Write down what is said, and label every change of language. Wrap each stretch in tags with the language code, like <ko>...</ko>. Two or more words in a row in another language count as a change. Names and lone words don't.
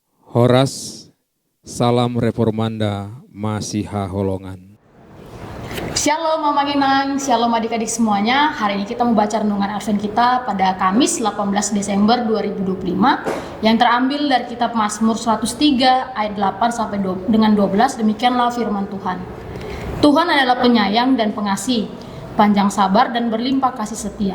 <id>Horas, salam reformanda, Masiha Holongan. Shalom Mama Ginang, Shalom adik-adik semuanya. Hari ini kita membaca renungan Advent kita pada Kamis 18 Desember 2025 yang terambil dari kitab Mazmur 103 ayat 8 sampai dengan 12. Demikianlah firman Tuhan. Tuhan adalah penyayang dan pengasih, panjang sabar dan berlimpah kasih setia.</id>